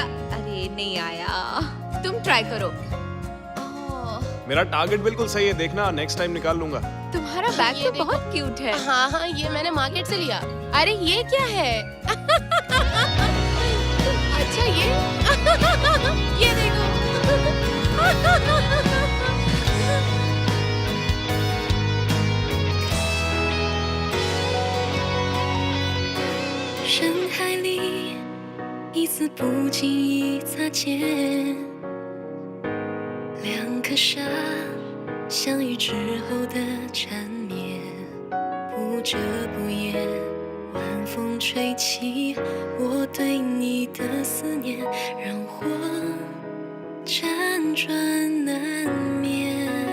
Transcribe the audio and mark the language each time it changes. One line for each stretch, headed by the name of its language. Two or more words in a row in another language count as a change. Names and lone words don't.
Hindi: अरे नहीं आया, तुम ट्राई करो। मेरा टारगेट बिल्कुल सही है, देखना
English: next time
Hindi: निकाल लूंगा। तुम्हारा बैग तो बहुत क्यूट है। हाँ हाँ, ये मैंने मार्केट से लिया। अरे ये क्या है? अच्छा ये देखो।
Chinese: 深海里一次不经意擦肩，两颗沙相遇之后的缠绵，不遮不掩，晚风吹起我对你的思念，让我辗转难眠。